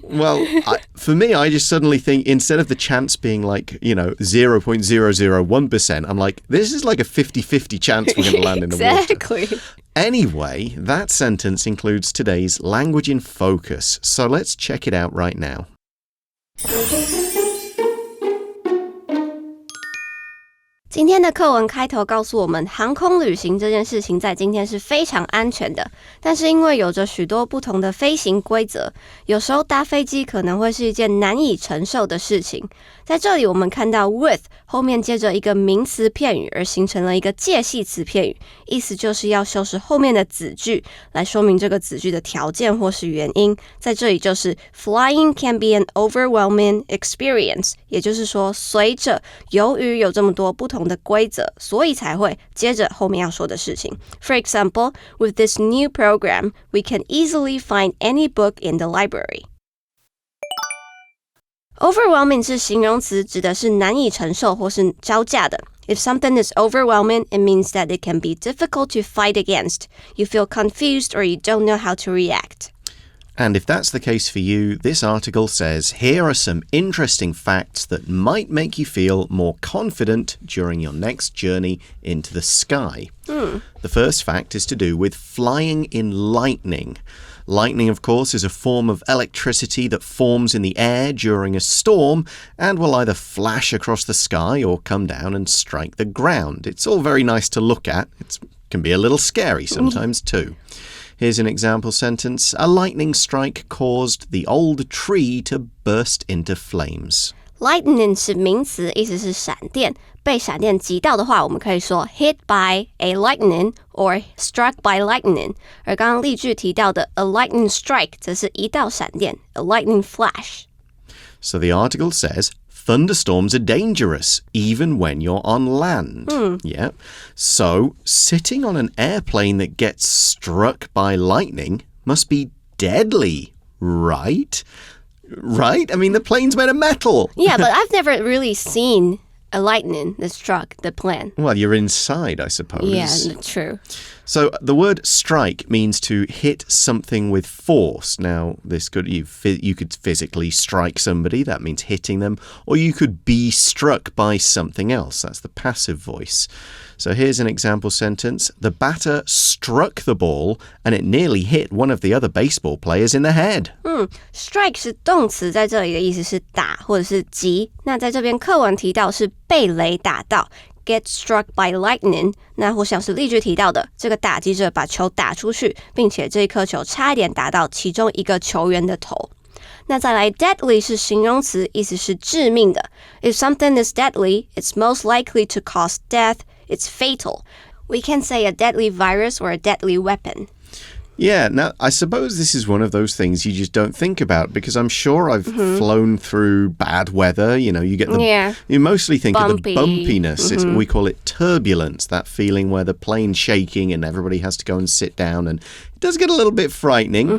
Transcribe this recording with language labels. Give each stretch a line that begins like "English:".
English: Well, for me, I just suddenly think, instead of the chance being like, 0.001%, I'm like, this is like a 50-50 chance we're going to land in the water. Exactly. Anyway, that sentence includes today's language in focus, so let's check it out right now.
Chinese: 今天的课文开头告诉我们，航空旅行这件事情在今天是非常安全的，但是因为有着许多不同的飞行规则，有时候搭飞机可能会是一件难以承受的事情。在这里我们看到 with 后面接着一个名词片语，而形成了一个介系词片语，意思就是要修饰后面的子句来说明这个子句的条件或是原因。在这里就是
English: Flying can be an overwhelming experience，
Chinese: 也就是说由于有这么多不同的规则，所以才会接着后面要说的事情。
English: For example, with this new program, we can easily find any book in the library.Overwhelming
Chinese: 是形容词，指的是难以承受或是招架的。
English: If something is overwhelming, it means that it can be difficult to fight against. You feel confused or you don't know how to react. And if that's the case for you, this article says, here are some interesting facts that might make you feel more confident during your next journey into the sky. The first fact is to do with flying in lightning. Lightning, of course, is a form of electricity that forms in the air during a storm and will either flash across the sky or come down and strike the ground. It's all very nice to look at. It can be a little scary sometimes too. Here's an example sentence. A lightning strike caused the old tree to burst into flames.
Chinese: Lightning 是名词，意思是闪电。被闪电击到的话，我们可以说
English: hit by a lightning or struck by lightning。
Chinese: 而刚刚例句提到的
English: a lightning strike
Chinese: 则是一道闪电
English: a lightning flash。 So the article says, thunderstorms are dangerous even when you're on land. Yeah. So sitting on an airplane that gets struck by lightning must be deadly, right? Right? I mean, the plane's made of metal. Yeah, but I've never really seen a lightning that struck the plane. Well, you're inside, I suppose. Yeah, that's true. So the word strike means to hit something with force. Now, this could you could physically strike somebody, that means hitting them, or you could be struck by something else. That's the passive voice. So here's an example sentence. The batter struck the ball and it nearly hit one of the other baseball players in the head.
Chinese: Strike 是动词，在这里的意思是打或者是击。那在这边课文提到是被雷打到。
English: Get struck by lightning，
Chinese: 那或像是例句提到的，这个打击者把球打出去，并且这一颗球差一点打到其中一个球员的头。那再来 deadly 是形容词，意思是致命的。
English: If something is deadly, it's most likely to cause death. It's fatal. We can say a deadly virus or a deadly weapon. Yeah, now I suppose this is one of those things you just don't think about because I'm sure I've flown through bad weather. You know, you get you mostly think of the bumpiness. We call it turbulence, that feeling where the plane's shaking and everybody has to go and sit down, and it does get a little bit frightening.